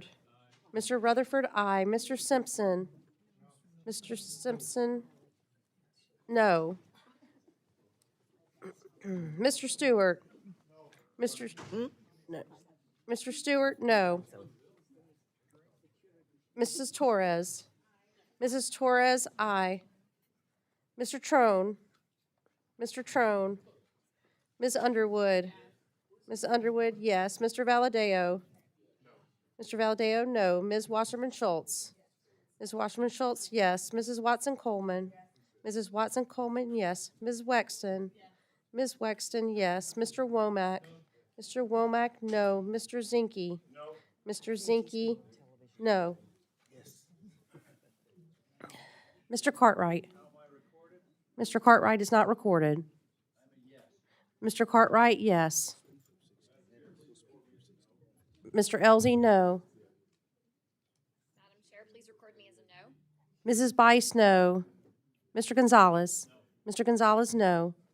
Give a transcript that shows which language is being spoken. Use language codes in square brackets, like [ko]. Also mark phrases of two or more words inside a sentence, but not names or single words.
[en] Mr. Rutherford, aye. Mr. Simpson? Mr. Simpson, no. Mr. Stewart? Mr. No. Mr. Stewart, no. Mrs. Torres? Mrs. Torres, aye. Mr. Trone? Mr. Trone? Ms. Underwood? Ms. Underwood, yes. Mr. Valadeo? Mr. Valadeo, no. Ms. Wasserman Schultz? Ms. Wasserman Schultz, yes. Mrs. Watson Coleman? Mrs. Watson Coleman, yes. Ms. Wexton? Ms. Wexton, yes. Mr. Womack? Mr. Womack, no. Mr. Zinke? Mr. Zinke, no. Mr. Cartwright? Mr. Cartwright is not recorded. Mr. Cartwright, yes. Mr. Elzey, no. Madam Chair, please record me as a no. Mrs. Bice, no. Mr. Gonzalez? Mr. Gonzalez, no.